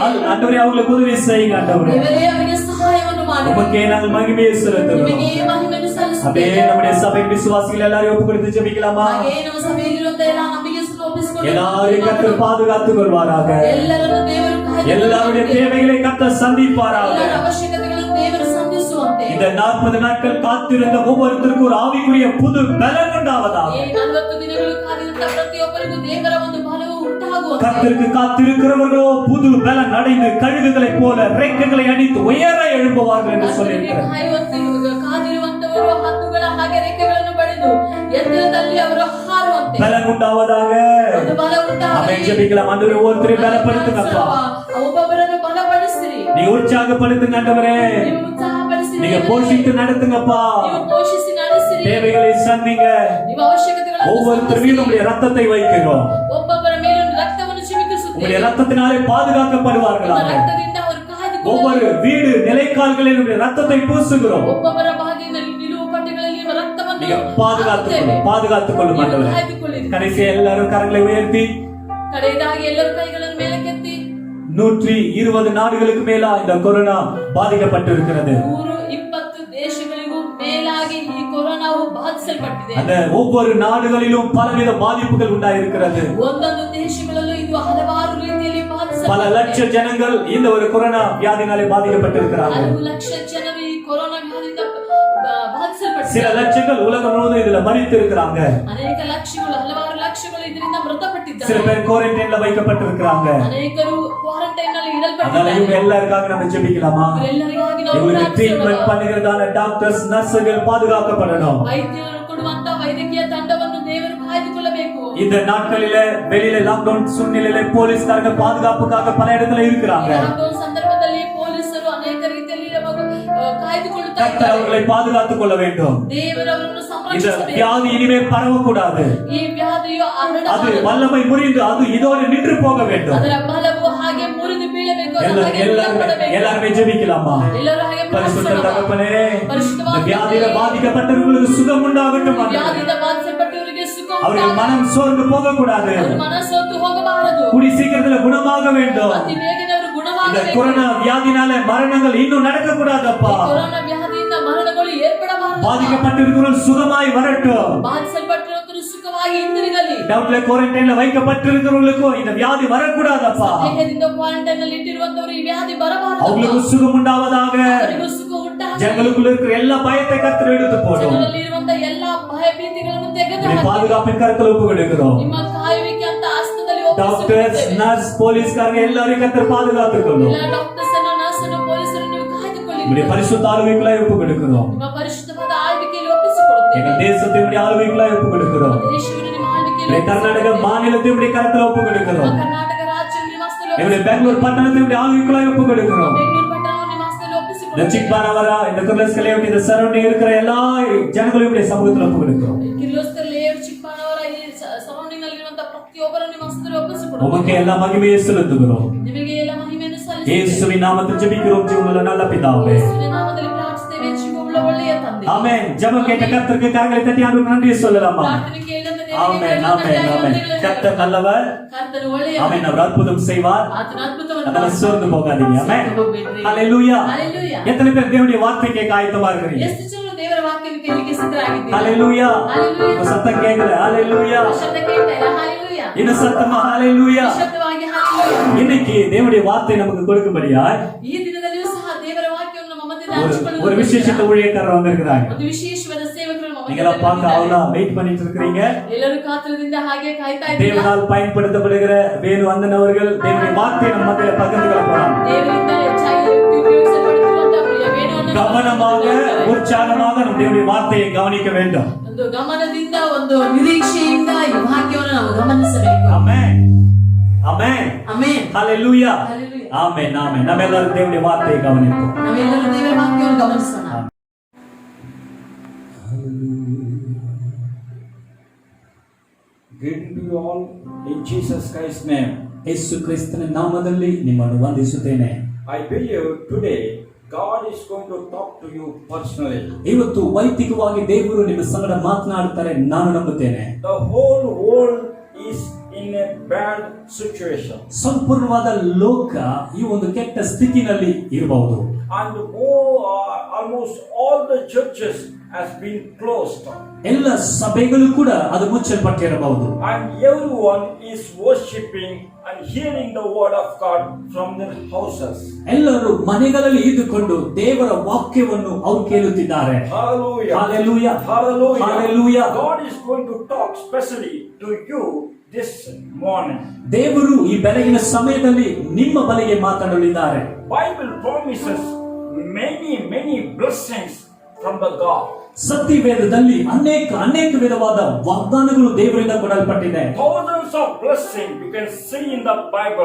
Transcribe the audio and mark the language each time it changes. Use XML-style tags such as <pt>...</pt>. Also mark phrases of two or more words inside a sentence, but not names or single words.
<ta>ஆண்டவரே அவங்களுக்கு உதவி செய்யுங்க ஆண்டவரே.</ta> <kn>ದೇವರೇ, ಅವರಿಗೆ ಸಹಾಯವನ್ನು ಮಾಡಿ</kn> <ta>உமக்கே நாங்கள் மகிமையை செலுத்துகிறோம்.</ta> <kn>ನಿಮಗೆ ಮಹಿಮೆಯನ್ನು</kn> <ta>அப்படியே</ta> <kn>ಸಲ್ಲಿಸುತ್ತೇವೆ.</kn> <ta>நம்முடைய சபையின் விசுவாசிகள் எல்லாரையும் ஒப்பு கொடுத்து ஜெபிக்கலாமா?</ta> <kn>ಹಾಗೆ ನಮ್ಮ ಸಭೆಯಲ್ಲಿರುವಂತ ಎಲ್ಲ ನಂಬಿಕೆಯನ್ನು ಒಪ್ಪಿಸಿಕೊಂಡು</kn> <ta>எல்லாரையும் கர்த்தர் பாதுகாத்துக் கொள்வாராக.</ta> <kn>ಎಲ್ಲರನ್ನು ದೇವರು</kn> <ta>எல்லாருடைய தேவைகளை கர்த்தர் சந்திப்பாராக.</ta> <kn>ಎಲ್ಲರ ಅವಶ್ಯಕತೆಗಳನ್ನು ದೇವರು ಸಂಧಿಸುವಂತೆ</kn> <ta>இந்த 40 நாட்கள் காத்திருந்த ஒவ்வொருத்தருக்கும் ஒரு ஆவிக்குரிய புது பலன் உண்டாவதாக.</ta> <kn>ಈ 40 ದಿನಗಳು ಕಾದಿರುವಂತ ಪ್ರತಿಯೊಬ್ಬರಿಗೂ ದೇವರ ಒಂದು ಬಲವು ಉಂಟಾಗುವಂತೆ</kn> <ta>கர்த்தருக்கு காத்திருக்கிறவர்களோ புது பலன் அடைந்து கழுகுகளைப் போல ரெக்கைகளை அடித்து உயர எழும்புவார்கள் என்று சொல்லியிருக்கிறார்.</ta> <kn>ಕಾದಿರುವಂತವರು ಹದ್ದುಗಳ ಹಾಗೆ ರೆಕ್ಕೆಗಳನ್ನು ಪಡೆದು ಎತ್ತರದಲ್ಲಿ ಅವರು ಹಾರುವಂತೆ</kn> <ta>பலன் உண்டாவதாக.</ta> <kn>ಒಂದು ಬಲ ಉಂಟಾಗಲಿ.</kn> <ta>ஆமென். ஜெபிக்கலாம். ஆண்டவரே, ஒவ்வொருத்தரையும் பலப்படுத்துங்கப்பா.</ta> <kn>ಒಬ್ಬೊಬ್ಬರನ್ನು ಬಲಪಡಿಸಿರಿ.</kn> <ta>நீங்க உற்சாகப்படுத்துங்க ஆண்டவரே.</ta> <kn>ನೀವು ಉತ್ಸಾಹಪಡಿಸಿರಿ.</kn> <ta>நீங்க போஷித்து நடத்துங்கப்பா.</ta> <kn>ನೀವು ಪೋಷಿಸಿ ನಡೆಸಿರಿ.</kn> <ta>தேவைகளை சந்திங்க.</ta> <kn>ನೀವು ಅವಶ್ಯಕತೆಗಳನ್ನು</kn> <ta>ஒவ்வொருத்தர் மீதும் உங்களுடைய ரத்தத்தை வைக்கிறோம்.</ta> <kn>ಒಬ್ಬೊಬ್ಬರ ಮೇಲೆ ರಕ್ತವನ್ನು ಚಿಮುಕಿಸುತ್ತೀರಿ.</kn> <ta>உங்களுடைய ரத்தத்தினாலே பாதுகாக்கப்படுவார்களாக.</ta> <kn>ನಿಮ್ಮ ರಕ್ತದಿಂದ ಅವರು</kn> <ta>ஒவ்வொரு</ta> <kn>ಕಾಯ್ದುಕೊಳ್ಳಲಿ.</kn> <ta>வீடு நிலைக்கால்களில் உங்களுடைய ரத்தத்தை பூசுகிறோம்.</ta> <kn>ಒಬ್ಬೊಬ್ಬರ ಭಾಗದಲ್ಲಿ ನಿಲುವು ಪಟ್ಟಿಗಳಲ್ಲಿ ನಿಮ್ಮ ರಕ್ತವನ್ನು</kn> <ta>நீங்க</ta> <kn>ಹಾಕುತ್ತೇವೆ.</kn> <ta>பாதுகாத்துக் கொள்ளும்</ta> <kn>ನೀವು</kn> <ta>ஆண்டவரே.</ta> <kn>ಕಾಯ್ದುಕೊಳ್ಳಿರಿ.</kn> <ta>கடைசி எல்லாரும் கரங்களை உயர்த்தி</ta> <kn>ಕಡೆಯದಾಗಿ ಎಲ್ಲರೂ ಕೈಗಳನ್ನು ಮೇಲಕ್ಕೆತ್ತಿ</kn> <ta>120 நாடுகளுக்கு மேலா இந்த கொரோனா பாதிக்கப்பட்டிருக்கிறது.</ta> <kn>120 ದೇಶಗಳಿಗೂ ಮೇಲಾಗಿ ಈ ಕೊರೋನಾವು ಬಾಧಿಸಲ್ಪಟ್ಟಿದೆ.</kn> <ta>அந்த ஒவ்வொரு நாடுகளிலும் பலவித பாதிப்புகள் உண்டாயிருக்கிறது.</ta> <kn>ಒಂದೊಂದು ದೇಶಗಳಲ್ಲೂ ಇದು ಹಲವಾರು ರೀತಿಯಲ್ಲಿ</kn> <ta>பல லட்ச</ta> <kn>ಬಾಧಿಸಲ್ಪಟ್ಟಿದೆ.</kn> <ta>ஜனங்கள் இந்த ஒரு கொரோனா வியாதினாலே பாதிக்கப்பட்டிருக்கிறார்கள்.</ta> <kn>6 ಲಕ್ಷ ಜನರು ಈ ಕೊರೋನಾ ವ್ಯಾಧಿಯಿಂದ ಬಾಧಿಸಲ್ಪಟ್ಟಿದ್ದಾರೆ.</kn> <ta>சில லட்சங்கள் உலகம் முழுவதும் இதுல மரித்து இருக்கிறாங்க.</ta> <kn>ಅನೇಕ ಲಕ್ಷಗಳು ಹಲವಾರು ಲಕ್ಷಗಳು ಇದರಿಂದ</kn> <ta>சில</ta> <kn>ಮೃತಪಟ್ಟಿದ್ದಾರೆ.</kn> <ta>பேர் குவாரண்டைன்ல வைக்கப்பட்டிருக்கிறாங்க.</ta> <kn>ಅನೇಕರು ಕ್ವಾರಂಟೈನ್ ನಲ್ಲಿ</kn> <ta>அதனால இவங்க</ta> <kn>ಇಡಲ್ಪಟ್ಟಿದ್ದಾರೆ.</kn> <ta>எல்லாருக்காக நம்ம ஜெபிக்கலாமா?</ta> <kn>ಎಲ್ಲರಿಗಾಗಿ ನಾವು</kn> <ta>இவங்களுக்கு ட்ரீட்மெண்ட்</ta> <kn>ಪ್ರಾರ್ಥಿಸೋಣ.</kn> <ta>பண்ணுகிறதான</ta> <en>doctors nurses</en> <ta>பாதுகாக்கப்படணும்.</ta> <kn>ವೈದ್ಯರು ಕೊಡುವಂತ ವೈದ್ಯಕೀಯ ತಂಡವನ್ನು ದೇವರು ಕಾಯ್ದುಕೊಳ್ಳಬೇಕು.</kn> <ta>இந்த நாட்களில வெளியில லாக்டவுன் சூழ்நிலையில போலீஸ்காரங்க பாதுகாப்புக்காக பல இடத்துல இருக்கிறாங்க.</ta> <kn>ಲಾಕ್ಡೌನ್ ಸಂದರ್ಭದಲ್ಲಿ ಪೊಲೀಸರು ಅನೇಕ ರೀತಿಯಲ್ಲಿ ನಮಗೆ ಕಾಯ್ದುಕೊಳ್ಳುತ್ತಾ</kn> <ta>கர்த்தர்</ta> <kn>ಇದ್ದಾರೆ.</kn> <ta>அவர்களை பாதுகாத்துக் கொள்ள வேண்டும்.</ta> <kn>ದೇವರು ಅವರನ್ನು</kn> <ta>இந்த</ta> <kn>ಸಂರಕ್ಷಿಸಬೇಕು.</kn> <ta>வியாதி இனிமேல் பரவக்கூடாது.</ta> <kn>ಈ ವ್ಯಾಧಿಯು</kn> <ta>அது</ta> <kn>ಹರಡಬಾರದು.</kn> <ta>வல்லமை முறிந்து அது இதோடு நின்று போக வேண்டும்.</ta> <kn>ಅದರ ಬಲವು ಹಾಗೆ ಮುರಿದು ಬೀಳಬೇಕು. ಅದು ಹಾಗೆ ನಿಲ್ಲಬಾರಬೇಕು.</kn> <ta>எல்லாருமே ஜெபிக்கலாமா?</ta> <kn>ಎಲ್ಲರೂ ಹಾಗೆ</kn> <ta>பரிசுத்த</ta> <kn>ಪ್ರಾರ್ಥಿಸೋಣ.</kn> <ta>தகப்பனே,</ta> <kn>ಪರಿಶುದ್ಧವಾದ</kn> <ta>இந்த வியாதியில பாதிக்கப்பட்டவர்களுக்கு சுகம் உண்டாகட்டும்.</ta> <kn>ವ್ಯಾಧಿಯಿಂದ ಬಾಧಿಸಲ್ಪಟ್ಟವರಿಗೆ ಸುಖ</kn> <ta>அவர்கள்</ta> <kn>ಉಂಟಾಗಲಿ.</kn> <ta>மனம் சோர்ந்து போக கூடாது.</ta> <kn>ಅವರ ಮನಸ್ಸೊತ್ತು ಹೋಗಬಾರದು.</kn> <ta>கூடி சீக்கிரத்துல குணமாக வேண்டும்.</ta> <kn>ಅತಿ ಬೇಗನೆ ಅವರು</kn> <ta>இந்த</ta> <kn>ಗುಣವಾಗಬೇಕು.</kn> <ta>கொரோனா வியாதினால மரணங்கள் இன்னும் நடக்க கூடாதப்பா.</ta> <kn>ಈ ಕೊರೋನಾ ವ್ಯಾಧಿಯಿಂದ ಮರಣಗಳು ಏರ್ಪಡಬಾರದು.</kn> <ta>பாதிக்கப்பட்டிருக்கிறவர்கள் சுகமாய் வரட்டும்.</ta> <kn>ಬಾಧಿಸಲ್ಪಟ್ಟಿರುವಂತರು ಸುಖವಾಗಿ ಹಿಂದಿರುಗಲಿ.</kn> <ta>டவுட்ல குவாரண்டைன்ல வைக்கப்பட்டிருக்கிறவர்களுக்கும் இந்த வியாதி வரக்கூடாதப்பா.</ta> <kn>ದೇಹದಿಂದ ಕ್ವಾರಂಟೈನ್ ನಲ್ಲಿ ಇಟ್ಟಿರುವಂತವರು ಈ ವ್ಯಾಧಿ ಬರಬಾರದು.</kn> <ta>அவங்களுக்கு சுகம் உண்டாவதாக.</ta> <kn>ಅವರಿಗೂ ಸುಖ ಉಂಟಾಗಲಿ.</kn> <ta>ஜனங்களுக்குள்ள இருக்கிற எல்லா பயத்தை கர்த்தர் எடுத்து போடும்.</ta> <kn>ಜನರಲ್ಲಿ ಇರುವಂತ ಎಲ್ಲಾ ಭಯ ಭೀತಿಗಳನ್ನು ತೆಗೆದುಹಾಕಿ</kn> <ta>பாதுகாப்பின் கருத்துல ஒப்பு கொடுக்கிறோம்.</ta> <kn>ನಿಮ್ಮ ಕಾಯುವಿಕೆ ಅಂತ ಹಸ್ತದಲ್ಲಿ</kn> <ta>டாக்டர்ஸ்</ta> <kn>ಒಪ್ಪಿಸಿಕೊಡುತ್ತೇವೆ.</kn> <ta>நர்ஸ் போலீஸ்காரங்க எல்லாரையும் கர்த்தர் பாதுகாத்துக் கொள்ளும்.</ta> <kn>ಎಲ್ಲ ಡಾಕ್ಟರ್ಸ್ ಅನ್ನು ನರ್ಸ್ ಅನ್ನು ಪೊಲೀಸರು ನೀವು ಕಾಯ್ದುಕೊಳ್ಳಿ.</kn> <ta>நம்முடைய பரிசுத்த ஆளுகைக்குள்ளாய் ஒப்பு கொடுக்கிறோம்.</ta> <kn>ನಿಮ್ಮ ಪರಿಶುದ್ಧವಾದ ಆಳ್ವಿಕೆಯಲ್ಲಿ ಒಪ್ಪಿಸಿಕೊಡುತ್ತೇವೆ.</kn> <ta>எங்க தேசத்தினுடைய ஆளுகைக்குள்ளாய் ஒப்பு கொடுக்கிறோம்.</ta> <kn>ದೇಶವನ್ನು ನಿಮ್ಮ ಆಳ್ವಿಕೆಯಲ್ಲಿ</kn> <ta>நம்முடைய கர்நாடக மாநிலத்தினுடைய கருத்துல ஒப்பு கொடுக்கிறோம்.</ta> <kn>ಕರ್ನಾಟಕ ರಾಜ್ಯ ನಿಮ್ಮ ಹಸ್ತದಲ್ಲಿ</kn> <ta>நம்முடைய பெங்களூர் பட்டணத்தினுடைய ஆளுகைக்குள்ளாய் ஒப்பு கொடுக்கிறோம்.</ta> <kn>ಬೆಂಗಳೂರು ಪಟ್ಟಣವನ್ನು ನಿಮ್ಮ ಹಸ್ತದಲ್ಲಿ</kn> <ta>இந்த</ta> <kn>ಒಪ್ಪಿಸಿಕೊಡುತ್ತೇವೆ.</kn> <ta>சிக்பானவரா இந்த குர்லஸ்கலே இந்த சரௌண்டிங் இருக்கிற எல்லா ஜனங்களையும் சமூகத்துல ஒப்பு கொடுக்கிறோம்.</ta> <kn>ಕಿರ್ಲೋಸ್ಕರ್ ಲೇಔಟ್ ಚಿಕ್ಕಪ್ಪನವರ ಈ ಸರೌಂಡಿಂಗ್ ನಲ್ಲಿ ಇರುವಂತ ಪ್ರತಿಯೊಬ್ಬರನ್ನು ನಿಮ್ಮ ಹಸ್ತದಲ್ಲಿ ಒಪ್ಪಿಸಿಕೊಡುತ್ತೇವೆ.</kn> <ta>உமக்கு எல்லா மகிமையை செலுத்துகிறோம்.</ta> <kn>ನಿಮಗೆ ಎಲ್ಲ ಮಹಿಮೆಯನ್ನು ಸಲ್ಲಿಸುತ್ತೇವೆ.</kn> <ta>இயேசுவின் நாமத்தில் ஜெபிக்கிறோம் ஜீவனுள்ள நல்ல பிதாவே.</ta> <kn>ಯೇಸುವಿನ ನಾಮದಲ್ಲಿ ಪ್ರಾರ್ಥಿಸುತ್ತೇವೆ ಜೀವವುಳ್ಳ ಒಳ್ಳೆಯ ತಂದೆ.</kn> <ta>ஆமென். ஜெபம் கேட்ட கர்த்தருக்கு கரங்களை தட்டி ஆண்டவருக்கு நன்றி சொல்லலாமா?</ta> <kn>ಪ್ರಾರ್ಥನೆ ಕೇಳಿದ ದೇವರಿಗೆ</kn> <ta>ஆமென் ஆமென் ஆமென். கர்த்தர் நல்லவர்.</ta> <kn>ಕರ್ತನು ಒಳ್ಳೆಯ</kn> <ta>ஆமென். அவர் அற்புதம் செய்வார்.</ta> <kn>ಆತನ ಅದ್ಭುತವನ್ನು</kn> <ta>அதனால சோர்ந்து போகாதீங்க. ஆமென்.</ta> <kn>ಹೋಗಬೇಡ್ರಿ.</kn> <ta>ஹalleluya. ஹalleluya. எத்தனை பேர் தேவனுடைய வார்த்தை கேட்க ஆயத்தமா இருக்கீங்க?</ta> <kn>ಎಷ್ಟು ಜನರು ದೇವರ ವಾಕ್ಯವನ್ನು ಕೇಳಲಿಕ್ಕೆ ಸಿದ್ಧರಾಗಿದ್ದೀರಾ?</kn> <ta>ஹalleluya. ஹalleluya. உங்க சத்தம் கேட்கல. ஹalleluya.</ta> <kn>ಶಬ್ದ ಕೇಳ್ತಾ ಇಲ್ಲ?</kn> <ta>ஹalleluya. இன்னும் சத்தமா ஹalleluya.</ta> <kn>ಶಬ್ದವಾಗಿ ஹalleluya.</kn> <ta>இன்னைக்கு தேவனுடைய வார்த்தை நமக்கு கொடுக்கும்படியா</ta> <kn>ಈ ದಿನದಲ್ಲಿಯೂ ಸಹ ದೇವರ ವಾಕ್ಯವನ್ನು ನಮ್ಮ ಮಧ್ಯದಲ್ಲಿ</kn> <ta>ஒரு</ta> <kn>ಹಂಚಿಕೊಳ್ಳುವುದಕ್ಕೆ</kn> <ta>விசேஷத்த ஊழியக்காரர் வந்திருக்கிறாங்க.</ta> <kn>ಒಂದು ವಿಶೇಷವಾದ ಸೇವಕರು ನಮ್ಮ</kn> <ta>நீங்க எல்லாம் பார்க்க</ta> <kn>ಮಧ್ಯದಲ್ಲಿ</kn> <ta>அவளா வெயிட் பண்ணிட்டு இருக்கீங்க.</ta> <kn>ಎಲ್ಲರೂ ಕಾತರದಿಂದ ಹಾಗೆ ಕಾಯ್ತಾ ಇದ್ದೀರಾ?</kn> <ta>தேவனால் பயன்படுத்தப்படுகிற வேறு வந்தனவர்கள் தேவனுடைய வார்த்தையை நம்ம மத்தியில பகிர்ந்து கொள்ள போறாங்க.</ta> <kn>ದೇವರಿಂದ ಹೆಚ್ಚಾಗಿ ಉಪಯೋಗಿಸಲ್ಪಡುತ್ತಿರುವಂತಹ ಪ್ರಿಯ ವೇಣುವನ್ನು</kn> <ta>கவனமாக உற்சாகமாக நம்ம தேவனுடைய வார்த்தையை கவனிக்க வேண்டும்.</ta> <kn>ಒಂದು ಗಮನದಿಂದ ಒಂದು ನಿರೀಕ್ಷೆಯಿಂದ ಈ ವಾಕ್ಯವನ್ನು ನಾವು ಗಮನಿಸಬೇಕು.</kn> <ta>ஆமென் ஆமென்</ta> <kn>ಆಮೆನ್.</kn> <ta>ஹalleluya</ta> <kn>Hallelujah.</kn> <ta>ஆமென் ஆமென். நம்ம எல்லாரும் தேவனுடைய வார்த்தையை கவனிப்போம்.</ta> <kn>ನಾವೆಲ್ಲರೂ ದೇವರ ವಾಕ್ಯವನ್ನು ಗಮನಿಸೋಣ.</kn> <en>Greeting to you all in Jesus Christ's name.</en> <kn>ಯೇಸು ಕ್ರಿಸ್ತನ ನಾಮದಲ್ಲಿ ನಿಮ್ಮನ್ನು ವಂದಿಸುತ್ತೇನೆ.</kn> <en>I believe today God is going to talk to you personally.</en> <kn>ಇವತ್ತು ವೈಯಕ್ತಿಕವಾಗಿ ದೇವರು ನಿಮ್ಮ ಸಂಗಡ ಮಾತನಾಡುತ್ತಾರೆ ನಾನು ನಂಬುತ್ತೇನೆ.</kn> <en>The whole world is in a bad situation.</en> <kn>ಸಂಪೂರ್ಣವಾದ ಲೋಕ ಈ ಒಂದು ಕೆಟ್ಟ ಸ್ಥಿತಿನಲ್ಲಿ ಇರಬಹುದು.</kn> <en>And almost all the churches has been closed.</en> <kn>ಎಲ್ಲ ಸಭೆಗಳು ಕೂಡ ಅದು ಮುಚ್ಚಲ್ಪಟ್ಟಿರಬಹುದು.</kn> <en>And everyone is worshipping and hearing the word of God from their houses.</en> <kn>ಎಲ್ಲರೂ ಮನೆಗಳಲ್ಲಿ ಇದ್ದುಕೊಂಡು ದೇವರ ವಾಕ್ಯವನ್ನು ಅವರು ಕೇಳುತ್ತಿದ್ದಾರೆ.</kn> <en>Hallelujah. Hallelujah. Hallelujah. Hallelujah. God is going to talk specially to you this morning.</en> <kn>ದೇವರು ಈ ಬೆಳಗಿನ ಸಮಯದಲ್ಲಿ ನಿಮ್ಮ ಬಳಿಗೆ ಮಾತನಾಡಲಿದ್ದಾರೆ.</kn> <en>Bible promises many blessings from the God.</en> <kn>ಸತ್ಯವೇದದಲ್ಲಿ ಅನೇಕ ವಿಧವಾದ ವಾಗ್ದಾನಗಳು ದೇವರಿಂದ ಕೊಡಲ್ಪಟ್ಟಿದೆ.</kn> <en>Thousands of blessings you can see in the Bible.</en>